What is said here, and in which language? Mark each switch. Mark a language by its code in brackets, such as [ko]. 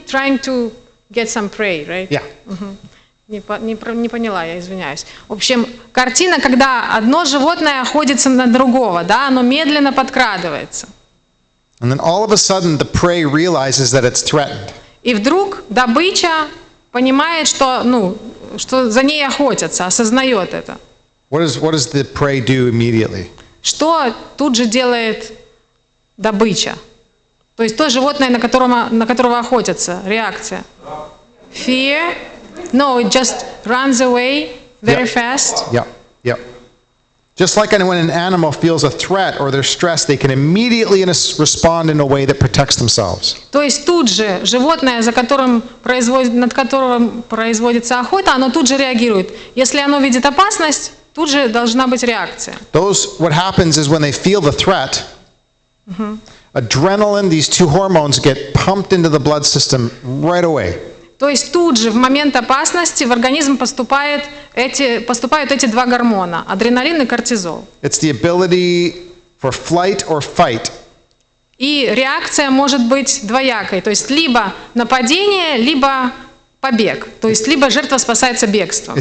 [en] trying to get some prey, right? yeah. [ru] Не поняла, я извиняюсь. В общем, картина, когда одно животное охотится на другого, да, оно медленно подкрадывается. [en] And then all of a sudden the prey realizes that it's threatened. [ru] И вдруг добыча понимает, что за ней охотятся, осознает это. [en] What does the prey do immediately? [ru] Что тут же делает добыча? То есть то животное, на которого охотятся, реакция. [en] Fear? No, it just runs away very fast. Yep. Just like when an animal feels a threat or they're stressed, they can immediately respond in a way that protects themselves. [ru] То есть тут же животное, над которым производится охота, оно тут же реагирует. Если оно видит опасность, тут же должна быть реакция. [en] What happens is when they feel the threat, adrenaline, these two hormones get pumped into the blood system right away. [ru] То есть тут же в момент опасности в организм поступают эти два гормона – адреналин и кортизол. [en] It's the ability for flight or fight. [ru] И реакция может быть двоякой, то есть либо нападение, либо побег, то есть либо жертва спасается бегством.